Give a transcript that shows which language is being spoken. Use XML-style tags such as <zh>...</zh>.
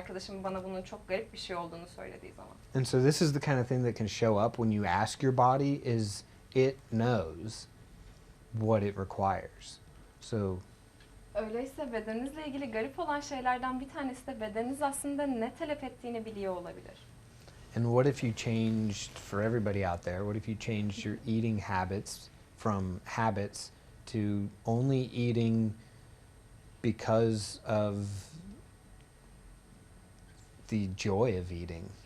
<tr>Arkadaşım bana bunun çok garip bir şey olduğunu söylediği zaman.</tr> <en>And so this is the kind of thing that can show up when you ask your body is it knows what it requires. So</en> <tr>Öyleyse bedeninizle ilgili garip olan şeylerden bir tanesi de bedeniniz aslında ne talep ettiğini biliyor olabilir.</tr> <en>And what if you changed, for everybody out there, what if you changed your eating habits from habits to only eating because of the joy of eating?</en>